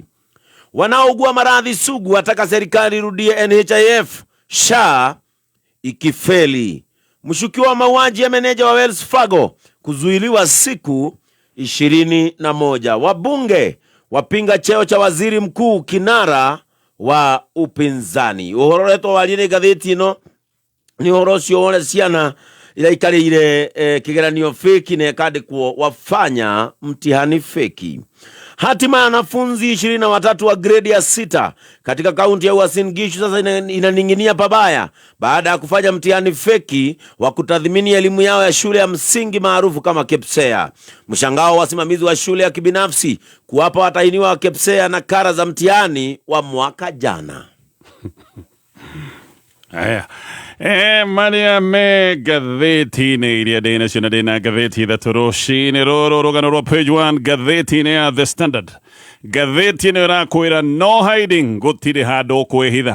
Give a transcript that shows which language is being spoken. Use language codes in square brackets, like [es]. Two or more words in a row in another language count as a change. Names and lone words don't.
[sw] Wanaougua maradhi sugu wataka serikali irudie NHIF SHA ikifeli. Mshukiwa wa mauaji ya meneja wa Wells Fargo kuzuiliwa siku 21. Wabunge wapinga cheo cha waziri mkuu kinara wa upinzani. [ki] Uhoro reto waline gatheti ino ni uhoro cio wone ciana ila ikari ile kigeranio feki na yakandikwo wafanya mtihani feki. [sw] Hatima ya wanafunzi 23 wa grade ya 6 katika kaunti ya Uasin Gishu sasa inaninginia pabaya baada ya kufanya mtihani feki wa kutathmini elimu yao ya shule ya msingi maarufu kama KPSEA. Mshangao wasimamizi wa shule ya kibinafsi kuwapa watahiniwa wa KPSEA na kara za mtihani wa mwaka jana. [ki] Aya. Maria me gatheti-inĩ iria ndĩ nacio na ndĩna gatheti ithatũ rũcinĩ rũrũ rũgano rwa page 1 gatheti-inĩ ya The Standard. Gatheti-inĩ ĩrakwĩra [en] no hiding, [ki] gũtirĩ handũ kwĩhitha.